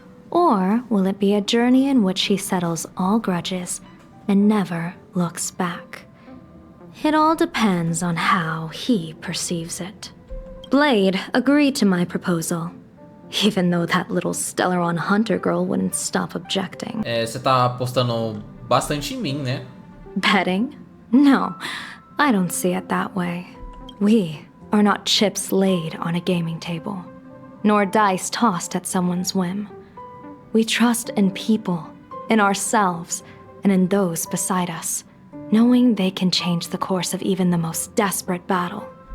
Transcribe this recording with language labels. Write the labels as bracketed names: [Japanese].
[English] Or will it be a journey in which he settles all grudges and never looks back? It all depends on how he perceives it. Blade agreed to my proposal, even though that little Stellaron Hunter girl wouldn't stop objecting. [Portuguese] Você tá apostando bastante em mim, né? [English] Betting? No, I don't see it that way. We are not chips laid on a gaming table, nor dice tossed at someone's whim. We trust in people, in ourselves, and in those beside us, knowing they can change the course of even the most desperate battle.